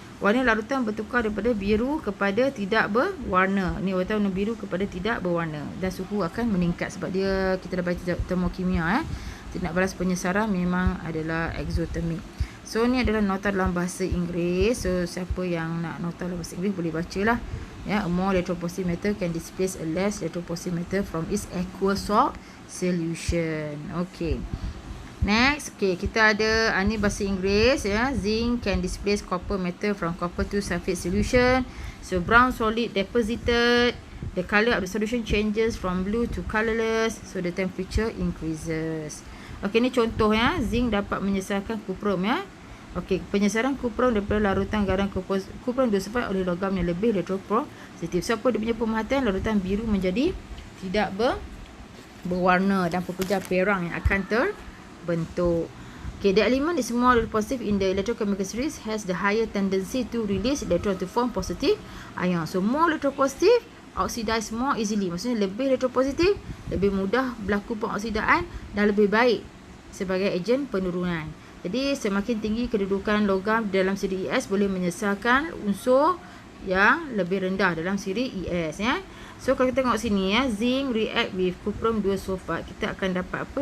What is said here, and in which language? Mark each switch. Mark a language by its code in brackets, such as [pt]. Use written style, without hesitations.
[ms] Warna larutan bertukar daripada biru kepada tidak berwarna. Ni warna biru kepada tidak berwarna, dan suhu akan meningkat sebab dia kita dah baca termokimia ya. Tindak balas penyesaran memang adalah exothermic. [en] So ni adalah nota [ms] dalam bahasa Inggeris. So siapa yang nak nota dalam bahasa Inggeris boleh bacalah. [en] Ya, a more electropositive metal can displace a less electropositive metal from its aqueous solution. [ms] Okay. Next, okay, kita ada ni bahasa Inggeris ya. [en] Zinc can displace copper metal from copper to sulfate solution. So brown solid deposited. The color of the solution changes from blue to colorless. So the temperature increases. Okay, [ms] ni contoh ya. Zinc dapat menyesarkan kuprum ya. Okey, penyesaran kuprum daripada larutan garam kuprum disebabkan oleh logam yang lebih elektropositif. So apa dia punya pemerhatian? Larutan biru menjadi tidak berwarna dan pepejah perang yang akan terbentuk. [en] Okay, the element is more positive in the electrochemical series has the higher tendency to release electron to form positive ion. So more electropositive, oxidize more easily. [ms] Maksudnya lebih elektropositif, lebih mudah berlaku pengoksidaan dan lebih baik sebagai ejen penurunan. Jadi semakin tinggi kedudukan logam dalam siri ES boleh menyesarkan unsur yang lebih rendah dalam siri ES ya. So kalau kita tengok sini ya, [en] zinc react with [ms] kuprum 2 sulfat, kita akan dapat apa?